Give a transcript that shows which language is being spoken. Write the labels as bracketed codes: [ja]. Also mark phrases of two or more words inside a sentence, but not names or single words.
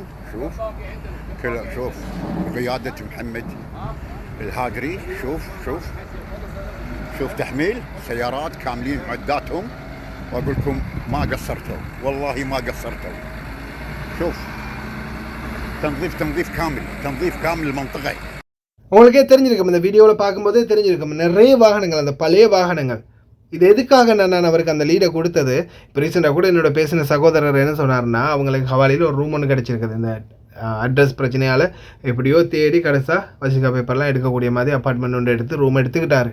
[ar] شوف قياده محمد الهاجري. شوف تحميل سيارات كاملين معداتهم، واقول لكم ما قصرتوا، والله ما قصرتوا. شوف تنظيف كامل المنطقه. [ta] உங்களுக்கே தெரிஞ்சிருக்கும், இந்த வீடியோவில் பார்க்கும்போதே தெரிஞ்சிருக்கும், நிறைய வாகனங்கள், அந்த பழைய வாகனங்கள். இது எதுக்காக நான் அவருக்கு அந்த லீடை கொடுத்தது. இப்போ ரீசெண்டாக கூட என்னோட பேசின சகோதரர் என்ன சொன்னார்னா, அவங்களுக்கு ஹவாலியில் ஒரு ரூம் ஒன்று கிடச்சிருக்குது. இந்த அட்ரஸ் பிரச்சனையால் எப்படியோ தேடி கடைசா வசிகா பேப்பர்லாம் எடுக்கக்கூடிய மாதிரி அப்பார்ட்மெண்ட் ஒன்று எடுத்து ரூம் எடுத்துக்கிட்டாரு.